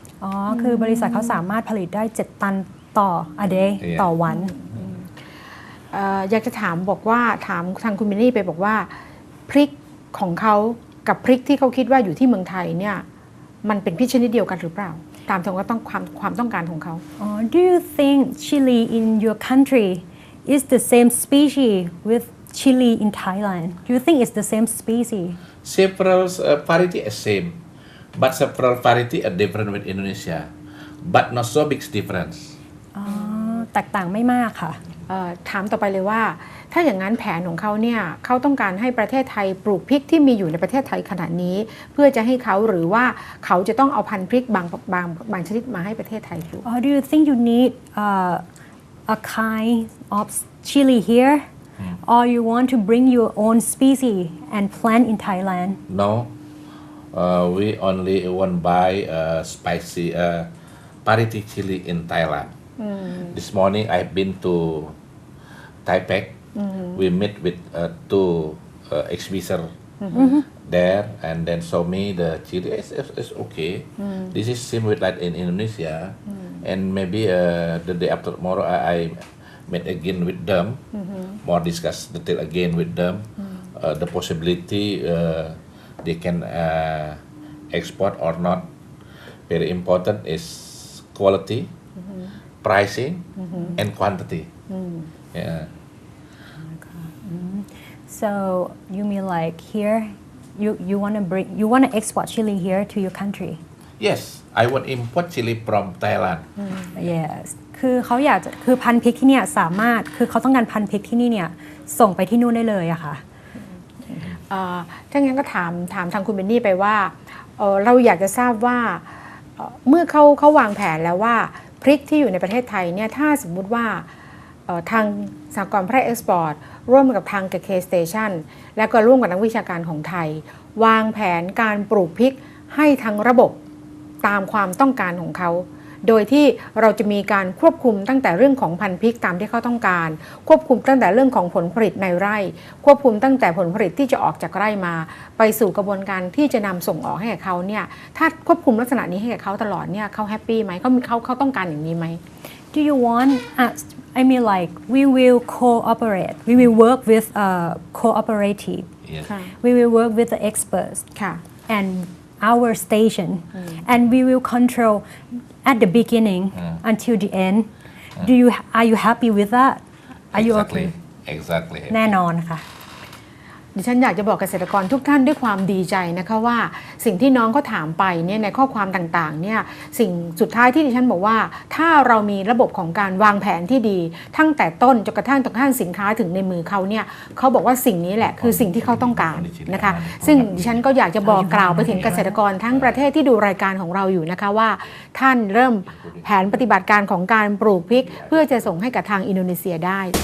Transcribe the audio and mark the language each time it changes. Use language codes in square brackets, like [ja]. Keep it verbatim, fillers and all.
[th] อ๋อคือบริษัทเขาสามารถผลิตได้เจ็ดตันต่อ [en] a day yeah. [th] ต่อวัน เอ่ออยากจะถามบอกว่าถามทางคุณมินนี่ไปบอกว่าพริกของเขากับพริกที่เขาคิดว่าอยู่ที่เมืองไทยเนี่ยมันเป็นพริกชนิดเดียวกันหรือเปล่าตามตรงก็ต้องความความต้องการของเขา [en] อ๋อ Do you think chili in your country is the same species with chili in Thailand? Do you think it's the same species? Several uh, variety are same, but several variety are different with Indonesia, but not so big difference. [th] อ๋อแตกต่างไม่มากค่ะ ถามต่อไปเลยว่าถ้าอย่างนั้นแผนของเขาเนี่ยเขาต้องการให้ประเทศไทยปลูกพริกที่มีอยู่ในประเทศไทยขณะนี้เพื่อจะให้เขาหรือว่าเขาจะต้องเอาพันธุ์พริกบางบางบางชนิดมาให้ประเทศไทยปลูก [en] oh, Do you think you need uh, a kind of chili here hmm. or you want to bring your own species and plant in Thailand? No, uh, we only want buy uh, spicy uh, parity chili in Thailand. Hmm. This morning I've been to Taipei, mm-hmm. we meet with uh, two uh, exhibitor mm-hmm. there, and then show me the chili. It's, it's, it's okay. Mm. This is same with like in Indonesia, mm. and maybe uh, the day after tomorrow I, I met again with them, mm-hmm. more discuss detail again with them, mm. uh, the possibility uh, they can uh, export or not. Very important is quality, mm-hmm. pricing, mm-hmm. and quantity. Mm. Yeah. So you mean like here, you you want to bring you want to export chili here to your country? Yes, I want import chili from Thailand. Mm. [th] Yes, คือเขาอยากจะคือพันธุ์พริกที่เนี่ยสามารถคือเขาต้องการพันธุ์พริกที่นี่เนี่ยส่งไปที่นู่นได้เลยอะค่ะ เอ่อถ้างั้นก็ถามถามทางคุณเบนนี่ไปว่าเอ่อเราอยากจะทราบว่าเมื่อเขาเขาวางแผนแล้วว่าพริกที่อยู่ในประเทศไทยเนี่ยถ้าสมมุติว่าทางสหกรณ์แพร่เอ็กซ์พอร์ตร่วมกับทางเคสเตชันและก็ร่วมกับนักวิชาการของไทยวางแผนการปลูกพริกให้ทั้งระบบ ตามความต้องการของเขาโดยที่เราจะมีการควบคุมตั้งแต่เรื่องของพันธุ์พริกตามที่เขาต้องการควบคุมตั้งแต่เรื่องของผลผลิตในไร่ควบคุมตั้งแต่ผลผลิตที่จะออกจากไร่มาไปสู่กระบวนการที่จะนำส่งออกให้กับเขาเนี่ยถ้าควบคุมลักษณะนี้ให้กับเขาตลอดเนี่ยเขาแฮปปี้ไหมเขาเขาเขาต้องการอย่างนี้ไหม [en] Do you want us I mean, like we will cooperate. We will work with a cooperative. Yes. We will work with the experts. And our station, mm. and we will control at the beginning mm. until the end. Mm. Do you are you happy with that? Are exactly. you okay? Exactly. [th] แน่นอนค่ะ ดิฉันอยากจะบอกเกษตรกรทุกท่านด้วยความดีใจนะคะว่าสิ่งที่น้องเขาถามไปเนี่ยในข้อความต่างๆเนี่ยสิ่งสุดท้ายที่ดิฉันบอกว่าถ้าเรามีระบบของการวางแผนที่ดีตั้งแต่ต้นจนกระทั่งตรงข้างสินค้าถึงในมือเขาเนี่ยเขาบอกว่าสิ่งนี้แหละคือสิ่งที่เขาต้องการนะคะซึ่งดิฉันก็อยากจะบอกกล่าวไปถึงเกษตรกรทั้งประเทศที่ดูรายการของเราอยู่นะคะว่าท่านเริ่มแผนปฏิบัติการของการปลูกพริกเพื่อจะส่งให้กับทางอินโดนีเซียได้